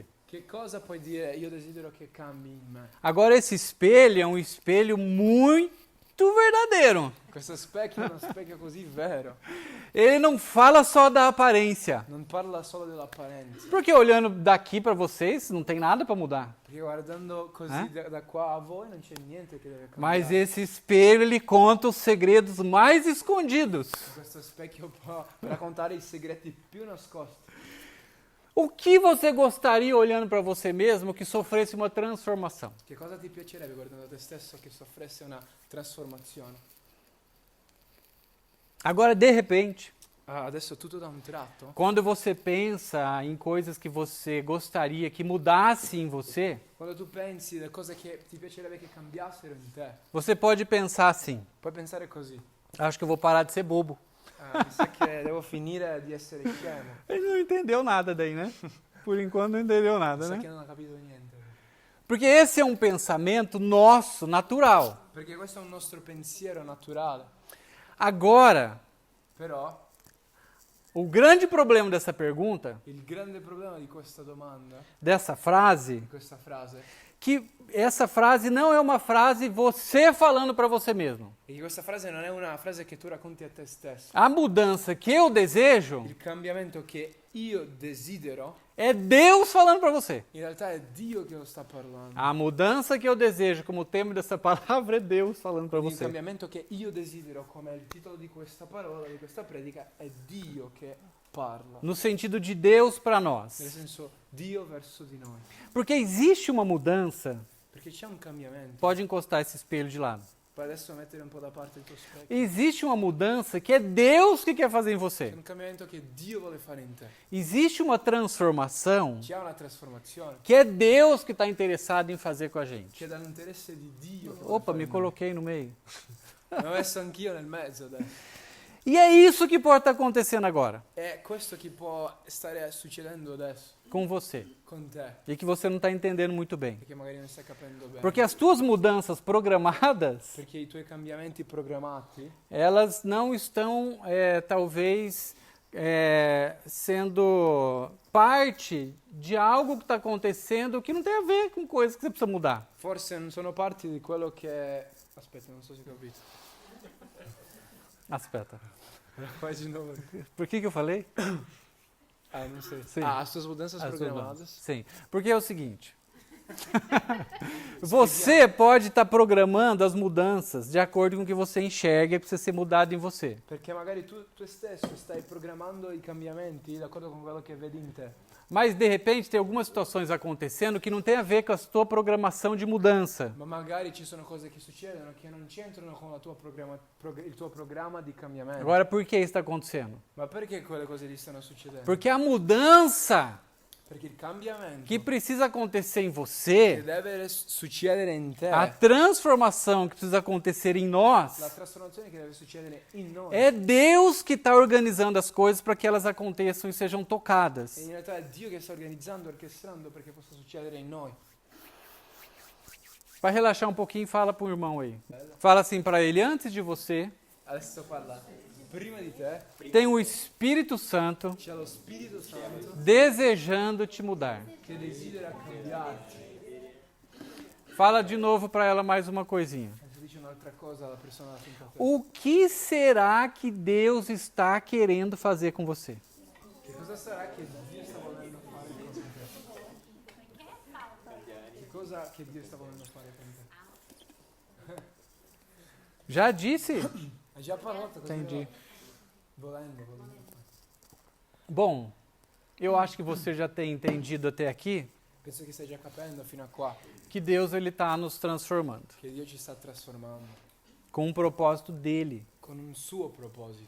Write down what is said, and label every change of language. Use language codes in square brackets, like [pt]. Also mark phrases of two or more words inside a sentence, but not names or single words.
[it] Che cosa puoi dire io desidero che cambi in me? [pt] Agora, esse espelho é um espelho muito verdadeiro. [it] Questo specchio è uno specchio così vero, [pt] Ele não fala só da aparência. [it] non parla solo dell'apparenza. [pt] Porque olhando daqui para vocês, não tem nada para mudar. [it] Perché guardando così da qua a voi non c'è niente che deve [pt] Mas [it] cambiare. [pt] esse espelho, ele conta os segredos mais escondidos. [it] Questo specchio può raccontare i segreti più nascosti. [pt] O que você gostaria, olhando para você mesmo, que sofresse uma transformação? [it] Che cosa ti piacerebbe guardando te stesso che soffresse una trasformazione? [pt] Agora, de repente, [it] Adesso tutto da un tratto, [pt] quando você pensa em coisas que você gostaria que mudasse em você, [it] quando tu pensi alle cose che ti piacerebbe che cambiassero in te, [pt] você pode pensar assim: [it] puoi pensare così. [pt] acho que eu vou parar de ser bobo. [it] Mi sa che devo finire di essere scemo. [pt] Ele não entendeu nada daí, né? Por enquanto não entendeu [it] Mi [pt] nada, [it] sa [pt] né? [it] che non ha capito niente. [pt] Porque esse é um pensamento nosso, natural. [it] Perché questo è un nostro pensiero naturale. [pt] Agora, [it] Però [pt] o grande problema dessa pergunta, [it] il grande problema di questa domanda, [pt] dessa frase, [it] di questa frase, [pt] que essa frase não é uma frase você falando para você mesmo. [it] è che questa frase non è una frase che tu racconti a te stesso. [pt] A mudança que eu desejo [it] Il cambiamento che io desidero, [pt] é Deus falando para você. [it] in realtà è Dio che lo sta parlando. [pt] A mudança que eu desejo, como tema dessa palavra, é Deus falando para [it] Il [pt] você. [it] cambiamento che io desidero, come il titolo di questa parola, di questa predica, è Dio che parla. [pt] No sentido de Deus para [it] Nel [pt] nós. [it] senso, Dio verso di noi. [pt] Porque existe uma mudança. [it] Perché c'è un cambiamento. [pt] Pode encostar esse espelho de lado. [it] Puoi adesso mettere un po' da parte il tuo specchio. [pt] Existe uma mudança que é Deus que quer fazer em [it] C'è [pt] você. [it] un cambiamento che Dio vuole fare in te. [pt] Existe uma transformação [it] C'è una trasformazione [pt] que é Deus que está interessado em fazer com a gente. [it] che è dall'interesse di Dio. che vuole [pt] Opa, [it] fare [pt] me [it] in noi. [pt] coloquei no meio. [it] Mi ho messo anch'io nel mezzo adesso. [pt] E é isso que pode estar acontecendo agora [it] È questo che può stare succedendo adesso [pt] com você. [it] con te, [pt] E que você não está entendendo muito bem. [it] perché magari non stai capendo bene. [pt] Porque as tuas mudanças programadas, [it] Perché i tuoi cambiamenti programmati [pt] elas não estão, talvez, sendo parte de algo que está acontecendo que não tem a ver com coisas que você precisa mudar. [it] forse non sono parte di quello che... Aspetta, non so se ho capito. Aspetta. Fai di nuovo. [pt] Por que eu falei? [it] Non sei. [pt] Sim. As tuas mudanças As suas programadas. mudanças. Sim, porque é o seguinte. Você pode estar programando as mudanças de acordo com o que você enxerga e precisa ser mudado em você. [it] Perché magari tu stesso stai programmando i cambiamenti d'accordo con quello che vedi in te. [pt] Mas, de repente, tem algumas situações acontecendo que não tem a ver com a sua programação de mudança. [it] Ma magari ci sono cose che succedono che non c'entrano con la tua il tuo programma di cambiamento. [pt] Agora, por que isso está acontecendo? [it] Ma perché quelle cose lì stanno succedendo? [pt] Porque a mudança [it] Perché il cambiamento [pt] que precisa acontecer em [it] che [pt] você, [it] deve succedere in te, [pt] a transformação que precisa acontecer em [it] la [pt] nós, [it] trasformazione che deve succedere in noi. [pt] é Deus que está organizando as coisas para que elas aconteçam e sejam [it] E [pt] tocadas. [it] in realtà è Dio che sta organizzando, orchestrando perché possa succedere in noi. [pt] Para relaxar um pouquinho, fala para o irmão aí. Fala assim para ele: antes de você [it] Adesso parla prima di te [pt] tem o Espírito Santo [it] c'è lo Spirito Santo [pt] desejando te mudar. [it] che desidera cambiarti. [pt] Fala de novo para ela mais uma coisinha. [it] E dice un'altra cosa alla persona da fianco a te. [pt] O que será que Deus está querendo fazer com você? [it] Che cosa sarà che Dio sta volendo fare con te? Che cosa che Dio sta volendo fare con te? [pt] Já disse? [it] Hai già parlato così? [pt] Entendi. [it] Volendo. [pt] Bom, eu acho que você já tem entendido até aqui [it] Penso che stai già capendo fino a qua [pt] que Deus ele está nos transformando [it] che Dio ci sta trasformando [pt] com um propósito dele. [it] con un suo proposito.